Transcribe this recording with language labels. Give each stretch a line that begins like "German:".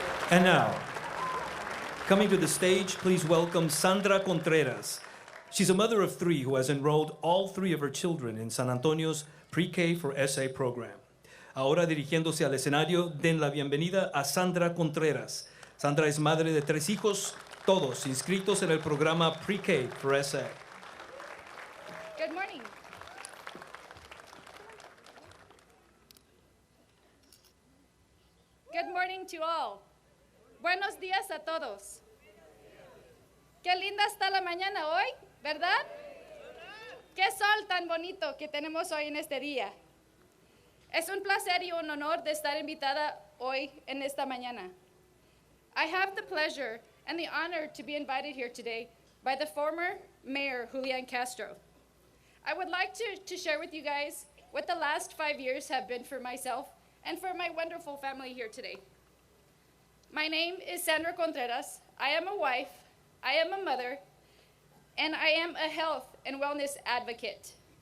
English: And now, coming to the stage, please welcome Sandra Contreras. She's a mother of three who has enrolled all three of her children in San Antonio's Pre-K for SA program.
Spanish: Ahora, dirigiéndose al escenario, den la bienvenida a Sandra Contreras. Sandra es madre de 3 hijos, todos inscritos en el programa Pre-K for SA.
English: Good morning. Good morning to all.
Spanish: Buenos días a todos. Qué linda está la mañana hoy, ¿verdad? Qué sol tan bonito que tenemos hoy en este día. Es un placer y un honor de estar invitada hoy en esta mañana.
English: I have the pleasure and the honor to be invited here today by the former Mayor Julián Castro. I would like to share with you guys what the last 5 years have been for myself and for my wonderful family here today. My name is Sandra Contreras. I am a wife, I am a mother, and I am a health and wellness advocate.